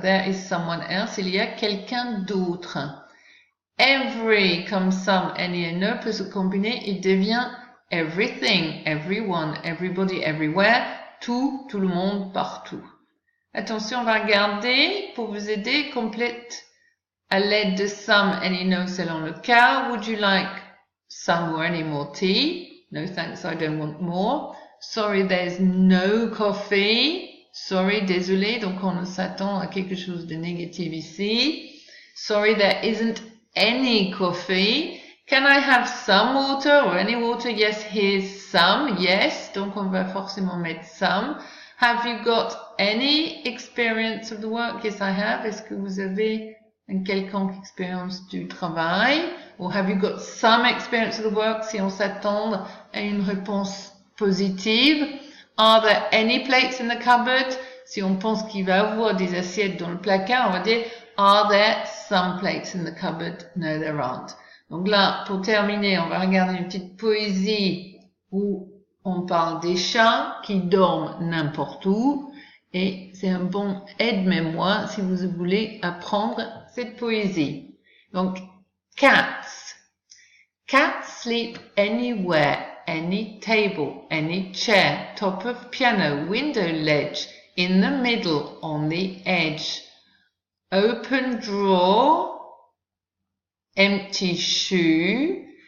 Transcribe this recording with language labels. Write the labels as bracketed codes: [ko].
[en] There is someone else. [fr] Il y a quelqu'un d'autre. Every, comme some, any et no, peut se combiner, il devient [en] everything, everyone, everybody, everywhere, [fr] tout le monde, partout. Attention, on va regarder, pour vous aider, complète à l'aide de some, any, no, selon le cas. [en] Would you like some or any more tea? No thanks, I don't want more. Sorry, there's no coffee. Sorry, [fr] désolé, donc on s'attend à quelque chose de négatif ici. [en] Sorry, there isn't any coffee. Can I have some water or any water? Yes, here's some. Yes, [fr] donc on va forcément mettre some. [en] Have you got any experience of the work? Yes, I have. [fr] Est-ce que vous avez une quelconque expérience du travail? [en] Or have you got some experience of the work? [fr] Si on s'attend à une réponse positive. [en] Are there any plates in the cupboard? [fr] Si on pense qu'il va avoir des assiettes dans le placard, on va dire [en] are there some plates in the cupboard? No, there aren't. [fr] Donc là, pour terminer, on va regarder une petite poésie où on parle des chats qui dorment n'importe où. Et c'est un bon aide-mémoire si vous voulez apprendre cette poésie. Donc, [en] cats. Cats sleep anywhere, any table, any chair, top of piano, window ledge, in the middle, on the edge. Open drawer, empty shoe,